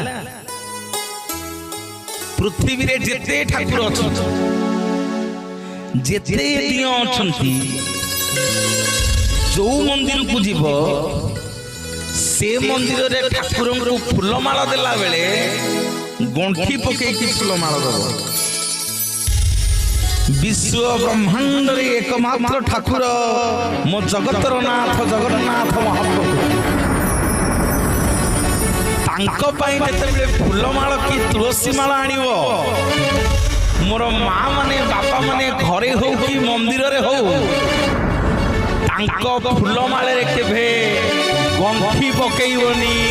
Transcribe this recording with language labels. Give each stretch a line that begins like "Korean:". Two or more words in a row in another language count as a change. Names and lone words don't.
Odia: ପୃଥିବୀରେ ଯେତେ ଠାକୁର ଅଛନ୍ତି, ଯେତେ ଦିଅଁ ଅଛନ୍ତି, ଯୋଉ ମନ୍ଦିରକୁ ଯିବ ସେ ମନ୍ଦିରରେ ଠାକୁରଙ୍କୁ ଫୁଲମାଳ ଦେଲା ବେଳେ ଗଣ୍ଠି ପକେଇକି ଫୁଲମାଳ ଦବ। ବିଶ୍ୱ ବ୍ରହ୍ମାଣ୍ଡରେ ଏକମାତ୍ର ଠାକୁର ମୋ ଜଗତର ନାଥ ଜଗନ୍ନାଥ ମହାପ୍ରଭୁ ତାଙ୍କ ପାଇଁ ଯେତେବେଳେ ଫୁଲମାଳ କି ତୁଳସୀ ମାଳ ଆଣିବୁ ମୋର ମାଁ ମାନେ ବାପା ମାନେ ଘରେ ହଉ କି ମନ୍ଦିର ରେ ହଉ ତାଙ୍କ ଫୁଲମାଳ ରେ କେବେ ଗଣ୍ଠି ପକେଇବନି।